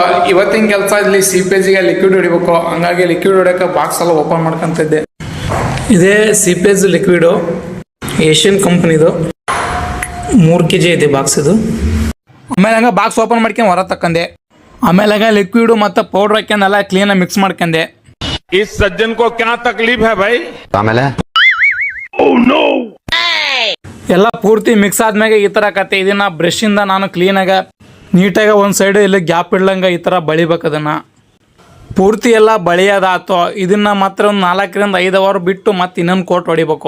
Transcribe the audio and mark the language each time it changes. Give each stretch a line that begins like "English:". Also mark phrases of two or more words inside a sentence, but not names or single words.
Kannada: ಇವತ್ತಿನ ಕೆಲಸ ಇಲ್ಲಿ ಸಿಪೇಜಿಗೆ ಲಿಕ್ವಿಡ್ ಹೊಡಿಬೇಕು. ಹಂಗಾಗಿ ಲಿಕ್ವಿಡ್ ಹೊಡೆಯೋಕೆ ಬಾಕ್ಸ್ ಎಲ್ಲ ಓಪನ್ ಮಾಡ್ಕೊಂತಿದ್ದೆ. ಇದೇ ಸಿಪೇಜ್ ಲಿಕ್ವಿಡು, ಏಷ್ಯನ್ ಕಂಪ್ನಿದು. 3 kg ಇದೆ ಬಾಕ್ಸ್ ಇದು. ಆಮೇಲೆ ಹಂಗೆ ಬಾಕ್ಸ್ ಓಪನ್ ಮಾಡ್ಕೊಂಡು ಹೊರ ತಕ್ಕಂಡೆ. ಆಮೇಲೆ ಹಂಗೆ ಲಿಕ್ವಿಡು ಮತ್ತು ಪೌಡ್ರ್ ಹಾಕ್ಯಂಡೆಲ್ಲ ಕ್ಲೀನಾಗಿ ಮಿಕ್ಸ್ ಮಾಡ್ಕೊಂಡೆ.
Hindi: इस सज्जन को क्या तकलीफ है भाई?
Kannada: ಆಮೇಲೆ ಎಲ್ಲ ಪೂರ್ತಿ ಮಿಕ್ಸ್ ಆದ್ಮೇಲೆ ಈ ಥರ ಆಕತ್ತೆ. ಇದನ್ನ ಬ್ರಷಿಂದ ನಾನು ಕ್ಲೀನಾಗ ನೀಟಾಗಿ ಒಂದು ಸೈಡು ಇಲ್ಲಿ ಗ್ಯಾಪ್ ಇಡ್ಲಂಗೆ ಈ ಥರ ಬಳಿಬೇಕು. ಅದನ್ನು ಪೂರ್ತಿ ಎಲ್ಲ ಬಳಿಯೋದಾಯ್ತು. ಇದನ್ನು ಮಾತ್ರ ಒಂದು 4 ರಿಂದ 5 ಅವರ್ ಬಿಟ್ಟು ಮತ್ತೆ ಇನ್ನೊಂದು ಕೋಟ್ ಹೊಡಿಬೇಕು.